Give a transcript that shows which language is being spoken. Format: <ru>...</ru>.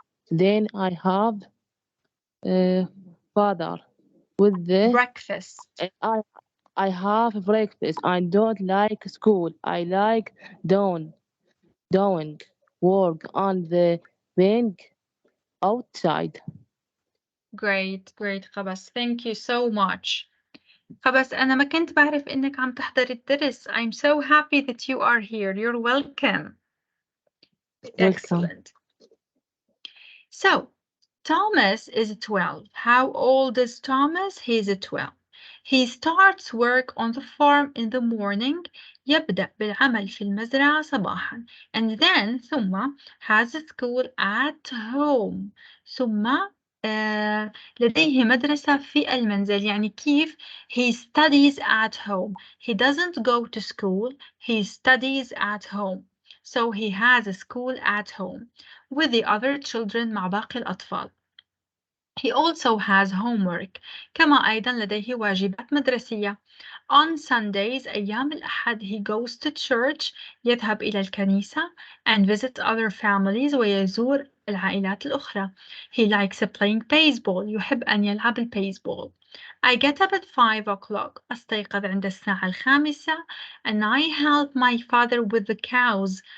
<en>Then I have father with the breakfast. I have breakfast. I don't like school. I like doing work on the bank outside. Great خبس. Thank you so much.</en> <ar>خبس أنا ما كنت بعرف إنك عم تحضر الدرس.</ar> <en>I'm so happy that you are here. You're welcome. Excellent. So, Thomas is 12. How old is Thomas? He's 12. He starts work on the farm in the morning.</en> <ar>يبدأ بالعمل في المزرعة صباحا.</ar> <en>And then</en> <ar>ثم</ar> <en>has school at home.</en> <ar>ثم لديه مدرسة في المنزل. يعني كيف</ar> <en>he studies at home. He doesn't go to school. He studies at home. So he has a school at home with the other children</en> <ar>مع باقي الأطفال.</ar> <en>He also has homework.</en> <ar>كما أيضا لديه واجبات مدرسية.</ar> <en>On Sundays</en> <ar>أيام الأحد</ar> <en>he goes to church</en> <ar>يذهب إلى الكنيسة</ar> <en>and visit other families</en> <ar>ويزور العائلات الأخرى.</ar> <en>He likes playing baseball.</en> <ar>يحب أن يلعب البيسبول.</ar> <en>I get up at 5 o'clock.</en> <ar>أستيقظ عند الساعة 5</ar> <en>and I help my father with the cows.</en>